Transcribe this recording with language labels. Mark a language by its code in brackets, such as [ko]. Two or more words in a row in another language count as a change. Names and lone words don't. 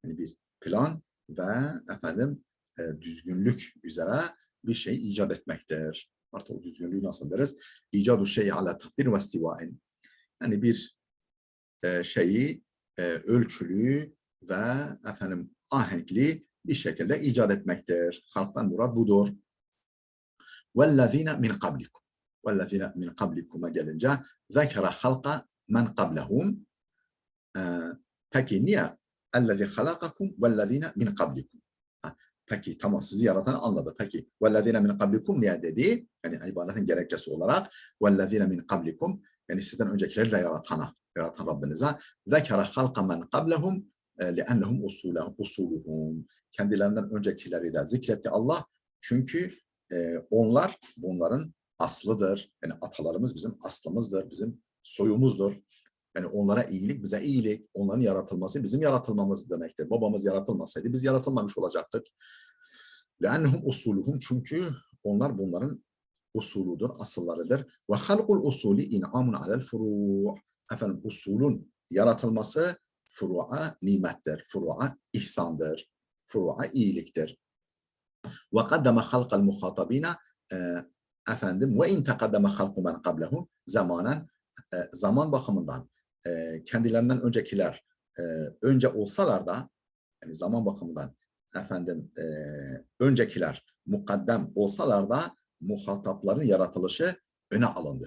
[tr] Yani bir plan ve efendim düzgünlük üzere bir şey icat etmektir. Artık o düzgünlüğü nasıl deriz? [ar] إيجاد الشيء على تقدير واستواء. [tr] Yani bir şeyi ölçülü ve efendim ahenkli bir şekilde icat etmektir. Halktan murat budur. [ar] وَالَّذ۪ينَ مِنْ قَبْلِكُمْ وَالَّذ۪ينَ مِنْ قَبْلِكُم'a gelince ذَكَرَ خَلْقَ مَنْ قَبْلَهُمْ. [tr] Peki niye? [ar] اَلَّذ۪ي خَلَقَكُمْ وَالَّذ۪ينَ مِنْ قَبْلِكُمْ. [tr] Peki tamam, sizi yaratanı anladı. Peki [ar] وَالَّذ۪ينَ مِنْ قَبْلِكُمْ [tr] niye dedi? Yani ibaretin gerekçesi olarak [ar] وَالَّذ۪ينَ مِنْ قَبْلِكُمْ, [tr] yani sizden öncekileri de yaratan Rabbinize [ar] ذَكَرَ خَلْقَ مَنْ قَبْلَهُمْ لِأَنَّهُمْ اُصُولُهُمْ. [tr] Kendilerinden öncekileri de zikretti Allah. Çünkü onlar bunların aslıdır. Yani atalarımız bizim aslımızdır, bizim soyumuzdur. Yani onlara iyilik bize iyilik, onların yaratılması bizim yaratılmamız demektir. Babamız yaratılmasaydı biz yaratılmamış olacaktık. [ar] لَاَنَّهُمْ اُصُولُهُمْ, [tr] çünkü onlar bunların usuludur, asıllarıdır. [ar] وَخَلْقُ الْاُصُولِ اِنْعَامٌ عَلَى الْفُرُوعِ. [tr] Efendim usulün yaratılması furu'a nimettir, furu'a ihsandır, furu'a iyiliktir. [ar] وَقَدَّمَ خَلْقَ الْمُخَاطَبِينَ [tr] efendim [ar] وإن تقدم خلق من قبلهم زمانا, [tr] zaman bakımından kendilerinden öncekiler önce olsalar da, yani zaman bakımından efendim öncekiler mukaddem olsalar da muhatapların yaratılışı öne alındı.